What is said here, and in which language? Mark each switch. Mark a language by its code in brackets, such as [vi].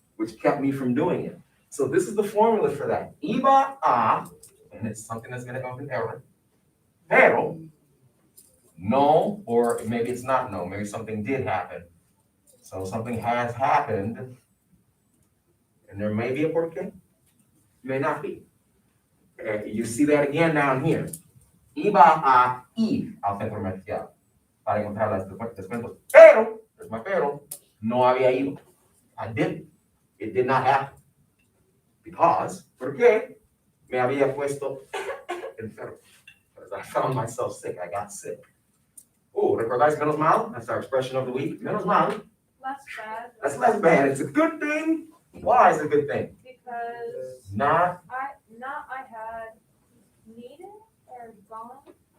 [en] Which kept me from doing it. So this is the formula for that. [es] Iba a, [en] and it's something that's gonna have an error. Pero, no, or maybe it's not no, maybe something did happen. So something has happened, and there may be a porqué, may not be. You see that again down here. [es] Iba a ir al centro comercial para encontrar las descuentos. [en] Pero, there's my pero, no había ido. I didn't. It did not happen. Because, [es] ¿por qué? Me había puesto enfermo. [en] Because I found myself sick. I got sick. Oh, [es] ¿recordáis menos mal? [en] That's our expression of the week. [es] Menos mal. [en] Less bad. That's less bad. It's a good thing. Why is it a good thing? Because Not I had needed or gone.